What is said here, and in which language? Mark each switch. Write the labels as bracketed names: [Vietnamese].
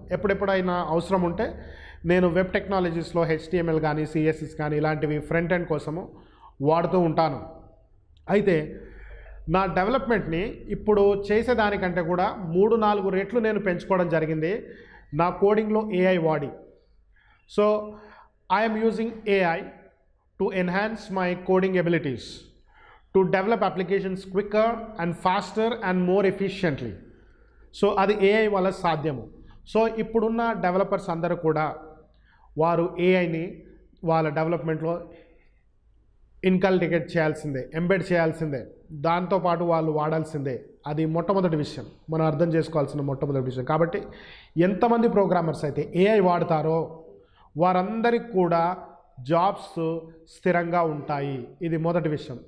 [Telugu] ఎప్పుడెప్పుడైనా అవసరం ఉంటే నేను వెబ్ టెక్నాలజీస్లో HTML కానీ, CSS కానీ ఇలాంటివి ఫ్రంట్ ఎండ్ కోసము వాడుతూ ఉంటాను. అయితే నా డెవలప్మెంట్ని ఇప్పుడు చేసేదానికంటే కూడా 3-4 రెట్లు నేను పెంచుకోవడం జరిగింది నా కోడింగ్లో AI వాడి. [English] So I am using AI to enhance my coding abilities, to develop applications quicker and faster and more efficiently. [Telugu] So అది AI వల్ల సాధ్యము. సో ఇప్పుడున్న డెవలపర్స్ అందరూ కూడా వారు AIని వాళ్ళ డెవలప్మెంట్లో ఇన్కల్టికేట్ చేయాల్సిందే, ఎంబెడ్ చేయాల్సిందే, దాంతోపాటు వాళ్ళు వాడాల్సిందే. అది మొట్టమొదటి విషయం, మనం అర్థం చేసుకోవాల్సిన మొట్టమొదటి విషయం. కాబట్టి ఎంతమంది ప్రోగ్రామర్స్ అయితే AI వాడతారో వారందరికీ కూడా జాబ్స్ స్థిరంగా ఉంటాయి. ఇది మొదటి విషయం.